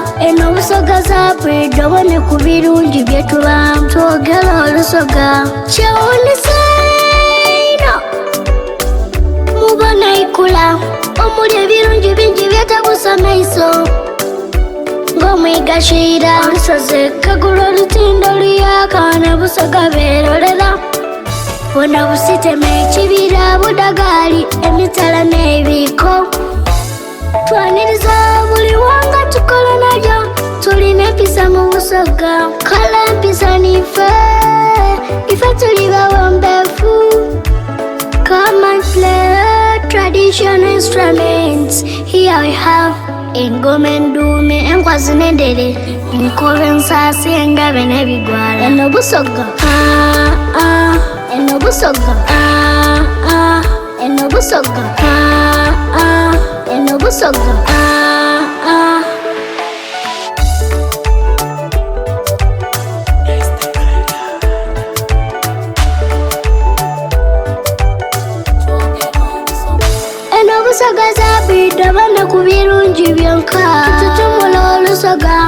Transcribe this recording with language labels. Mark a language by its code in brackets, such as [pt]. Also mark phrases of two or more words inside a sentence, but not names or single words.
[xog] Eno busoga zabidde bana ku birungi byetubamu twogera olusoga. Kyewuunyisa ino mubona ikula omuli ebirungi bingi byetabusa maiso ng'omwigashira olusozi kagula olutindo luyaka ne busoga beerolera bwonna busitema ekibira budagali emitala n'ebiko twaniriza buli wanga tukola nalyo tulina empisa mu busoga kala empisa nife ife tuli bawombefu. [en] Come and play traditional instruments. Here we have [xog] engoma enduume enkwazi n'endere enkobe ensasi engabe n'ebigwala. Eno busoga eno busoga eno busoga eno busoga busoga zabidde bana ku birungi byonka tututumula olusoga.